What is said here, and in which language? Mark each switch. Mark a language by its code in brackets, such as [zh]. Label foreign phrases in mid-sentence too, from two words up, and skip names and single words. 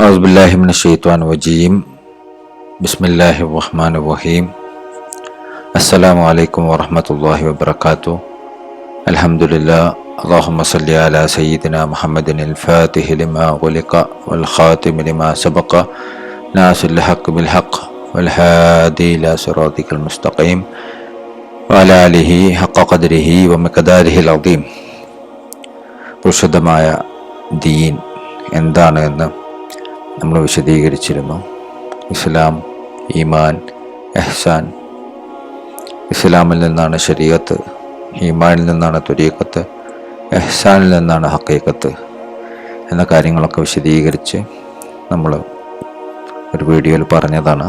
[ar] أعوذ بالله من الشيطان الرجيم بسم الله الرحمن الرحيم السلام عليكم ورحمة الله وبركاته الحمد لله اللهم صل على سيدنا محمد الفاتح لما غلق والخاتم لما سبق ناصر الحق بالحق والهادي إلى صراطك المستقيم وعلى آله حق قدره ومقداره العظيم. [ml] പരിശുദ്ധമായ ദീൻ എന്താണ് എന്ന് നമ്മൾ വിശദീകരിച്ചിരുന്നു. ഇസ്ലാം, ഈമാൻ, ഇഹ്സാൻ. ഇസ്ലാമിൽ നിന്നാണ് ശരീഅത്ത്, ഈമാനിൽ നിന്നാണ് തുരീഖത്ത്, ഇഹ്സാനിൽ നിന്നാണ് ഹഖീഖത്ത് എന്ന കാര്യങ്ങളൊക്കെ വിശദീകരിച്ച് നമ്മൾ ഒരു വീഡിയോയിൽ പറഞ്ഞതാണ്.